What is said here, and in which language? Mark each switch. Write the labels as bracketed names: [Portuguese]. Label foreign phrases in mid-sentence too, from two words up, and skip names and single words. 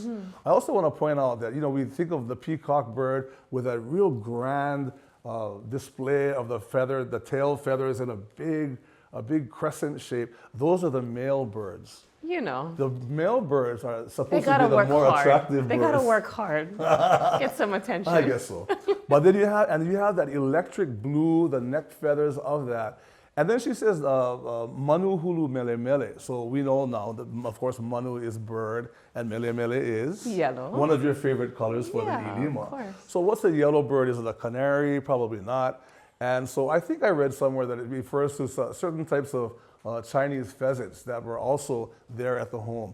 [English] I also want to point out that, you know, we think of the peacock bird with a real grand display of the feather, the tail feathers in a big crescent shape. Those are the male birds. You know. The male birds are supposed to be the more attractive birds. They gotta work hard. Get some attention. I guess so. But then you have that electric blue, the neck feathers of that. And then she says, [Hawaiian] Manu hulu mele mele. [English] So we know now that, of course, Manu is bird and [Hawaiian] mele mele [English] is yellow. One of your favorite colors for the ilima. Of course. So what's a yellow bird? Is it a canary? Probably not. And so I think I read somewhere that it refers to certain types of Chinese pheasants that were also there at the home.